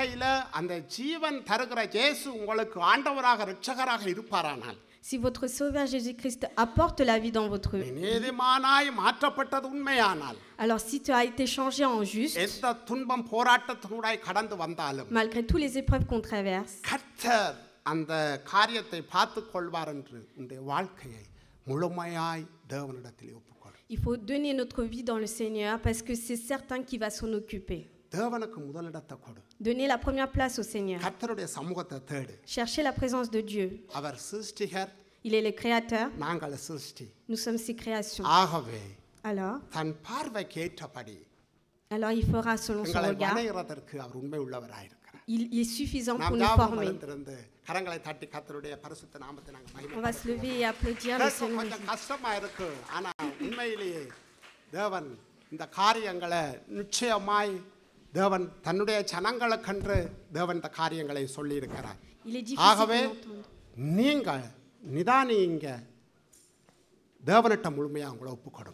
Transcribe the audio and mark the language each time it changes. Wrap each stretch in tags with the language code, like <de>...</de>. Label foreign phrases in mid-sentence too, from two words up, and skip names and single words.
<fr>Si votre Sauveur Jésus-Christ apporte la vie dans votre vie, alors si tu as été changé en juste, malgré toutes les épreuves qu'on traverse,</fr> <ta>அந்த காரியத்தை பார்த்துக் கொள்வார் என்று உன்னுடைய வாழ்க்கையை முழுமையாய் தேவனிடத்தில் ஒப்புக்கொடு.</ta> <fr>Il faut donner notre vie dans le Seigneur parce que c'est certain qu'il va s'en occuper.</fr> <ta>தேவனுக்கு முதலிடத்தை கொடு.</ta> <fr>Donnez la première place au Seigneur.</fr> <ta>கர்த்தருடைய சமூகத்தை தேடு.</ta> <fr>Cherchez la présence de Dieu.</fr> <ta>அவர் சிருஷ்டிகர்.</ta> <fr>Il est le créateur.</fr> <ta>நாங்கள் சிருஷ்டி.</ta> <fr>Nous sommes ses créations.</fr> <ta>ஆகவே</ta> <fr>alors</fr> <ta>தன் பார்வைக்கு ஏற்றபடி</ta> <fr>alors il fera selon son regard.</fr> <ta>வணையிறதற்கு அவர் உண்மை உள்ளவராய்</ta> <fr>Il est suffisant pour nous former. On va se lever et applaudir le Seigneur. Il est difficile d'entendre.</fr>